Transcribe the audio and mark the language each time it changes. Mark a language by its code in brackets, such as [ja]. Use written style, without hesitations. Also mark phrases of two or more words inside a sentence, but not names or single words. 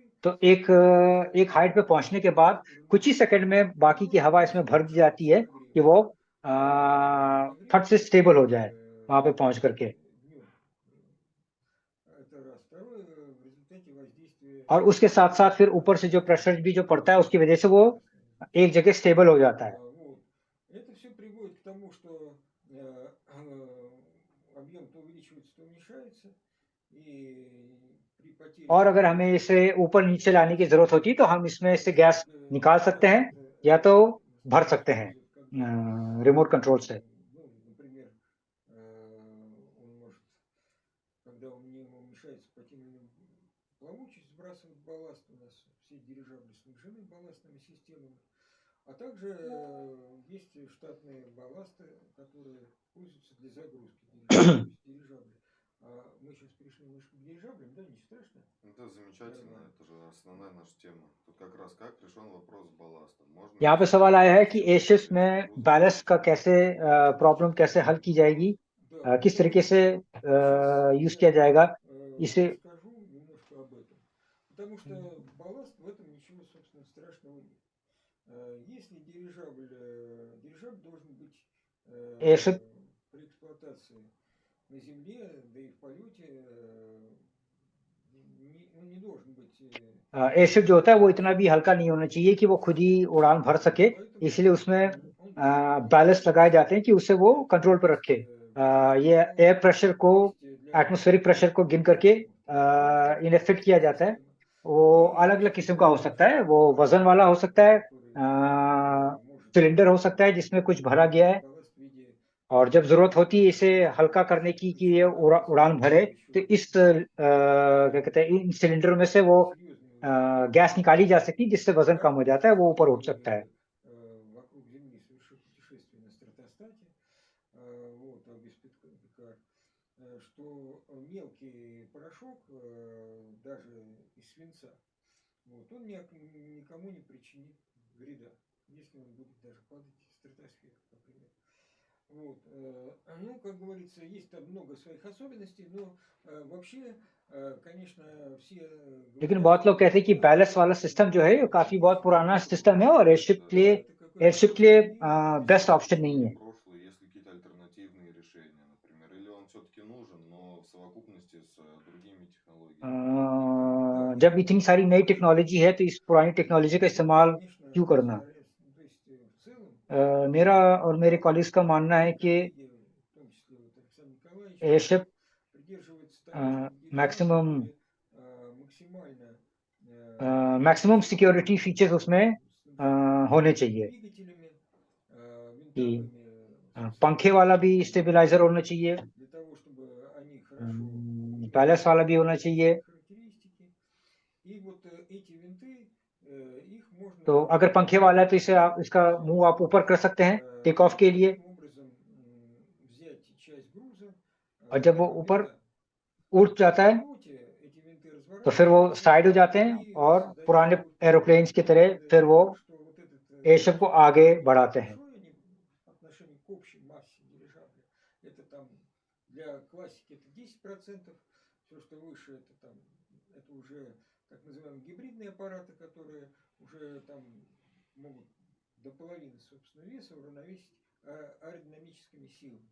[hi] तो एक हाइट पे पहुंचने के बाद कुछ ही सेकंड में बाकी की हवा इसमें भर दी जाती है कि वो फट से स्टेबल हो जाए वहां पे पहुंच करके। [ru] Это раз. Второе, в результате воздействия... [hi] और उसके साथ साथ फिर ऊपर से जो प्रेशर भी जो पड़ता है उसकी वजह से वो एक जगह स्टेबल हो जाता है। [ru] Вот. Это все приводит к тому, что объем то увеличивается, то уменьшается. И при [hi] और [ru] потере [hi] अगर हमें [ru] газ [hi] इसे ऊपर नीचे लाने की जरूरत होती है तो हम इसमें से गैस निकाल सकते [ru] газ [hi] हैं [ru] это [hi] या तो भर [ru] настоящий [hi] सकते हैं [ru] использует когда, [en] remote control [hi] से। [ru] ну, например, он может, когда у него уменьшается по тем или иным плавучесть, сбрасывать балласт. У нас все дирижабли снабжены балластными системами. А также есть штатные балласты, которые пользуются для загрузки дирижабля. То есть дирижабли. Мы сейчас перешли немножко к дирижаблям, да, не страшно? Это замечательно, это же основная наша тема. Тут как раз как решен вопрос с балластом. Можно [hi] यहाँ पे [ru] решить [hi] सवाल आया है कि [ru] систему [hi] एशिप्स [ru] для [hi] में [ru] загрузки [hi] बैलेस्ट का कैसे [ru] балласта. [hi] प्रॉब्लम कैसे हल की जाएगी, [ru] Да, [hi] किस तरीके [ru] давайте [hi] से [ru] сейчас [hi] यूज [ru] я [hi] किया जाएगा इसे। [ru] расскажу немножко об этом. Потому что балласт в этом ничего, собственно, страшного нет. Если дирижабль должен быть [hi] एयरशिप [ru] при эксплуатации на земле, да и в полете, он не должен быть [hi] एयरशिप जो होता है वो इतना भी हल्का नहीं होना चाहिए कि वो खुद ही उड़ान भर सके, [ru] поэтому [hi] इसलिए उसमें [ru] он должен быть [hi] बैलेस्ट लगाए जाते हैं कि उसे वो कंट्रोल पर रखे। ये [en] air pressure [hi] को, [ru] есть для [en] atmospheric pressure [hi] को गिन करके [ru] систем автоматическая [hi] इन्हें फिट किया जाता है। [ru] система. [hi] वो [ru] И [hi] अलग अलग [ru] есть [hi] किस्म का हो सकता है, वो वजन वाला हो सकता है, सिलेंडर हो सकता है जिसमें कुछ भरा गया है, [ru] балласт в виде [hi] और जब जरूरत होती है इसे [ru] балласта, [hi] हल्का करने की कि ये [ru] сюда [hi] उड़ान भरे, तो [ru] еще [hi] इस क्या कहते हैं इन सिलेंडरों में से वो [ru] серьезные уже [hi] गैस निकाली जा सकती है जिससे वजन कम हो [ru] аппараты, [hi] जाता है, वो ऊपर उठ सकता है। [ru] которые вокруг Земли совершил путешествие на стратостате, вот, Пикар, что мелкий порошок, даже из свинца, вот, он никому не причинит вреда, если он будет даже падать в стратосферу, например. Вот. Ну, как говорится, есть там много своих особенностей, но вообще, конечно, все [hi] लेकिन [ru] говорят, [hi] बहुत [ru] что [hi] लोग कहते हैं कि [ru] балласт [hi] बैलेंस वाला सिस्टम जो है वो काफी बहुत [ru] Если [hi] पुराना [ru] какой-то [hi] सिस्टम है और [ru] прошлый, даже это какое-то [hi] एयरशिप के लिए [ru] прошлое, и [hi] बेस्ट [ru] если [hi] ऑप्शन नहीं [ru] какое-то [hi] है। [ru] прошлое, если какие-то альтернативные решения, например, или он все-таки нужен, но в совокупности с другими технологиями. да, [hi] जब [ru] нет, [hi] इतनी सारी [ru] конечно, [hi] नई [ru] нужен. [hi] टेक्नोलॉजी है तो इस पुरानी टेक्नोलॉजी का [ru] Мы, [hi] इस्तेमाल [ru] конечно, [hi] क्यों करना। [ru] стараемся, ну, то есть в целом, [hi] मेरा और मेरे कॉलीग्स का मानना है कि [ru] коллеги, в том числе вот Александр Николаевич, [hi] एयरशिप [ru] придерживаются того, чтобы дирижабли [hi] मैक्सिमम [ru] были максимально [en] maximum security [ru] снабжены, [hi] फीचर्स उसमें [ru] снабжены [hi] होने चाहिए [ru] двигателями, [hi] कि [ru] винтовыми, собственно, [hi] पंखे वाला भी [ru] двигателями, [hi] स्टेबलाइजर होना चाहिए, [ru] для того, чтобы они хорошо [hi] बैलेंस [ru] удерживали [hi] वाला भी [ru] свои [hi] होना चाहिए। [ru] механические характеристики. И вот эти винты, их [hi] तो [ru] можно [hi] अगर पंखे वाला है तो इसे आप इसका [ru] взять [hi] मुंह आप ऊपर कर सकते हैं [en] take off [ru] и [hi] के लिए, [ru] таким образом взять часть груза [hi] और जब वो ऊपर [ru] винта. [hi] उड़ [ru] В [hi] जाता है [ru] полете эти винты [hi] तो फिर वो [ru] разворачиваются [hi] साइड हो जाते हैं [ru] и [hi] और [ru] создают [hi] पुराने [ru] такой [hi] एरोप्लेन्स की तरह [ru] эффект, [hi] फिर वो [ru] что вот этот [hi] एयरशिप को [ru] груз, он [hi] आगे [ru] достаточно [hi] बढ़ाते हैं। [ru] большой, они по отношению к общей массе дирижабля. Это там для классики это 10%, все, что выше, это там, это уже так называемые гибридные аппараты, которые уже там могут до половины собственного веса уравновесить аэродинамическими силами.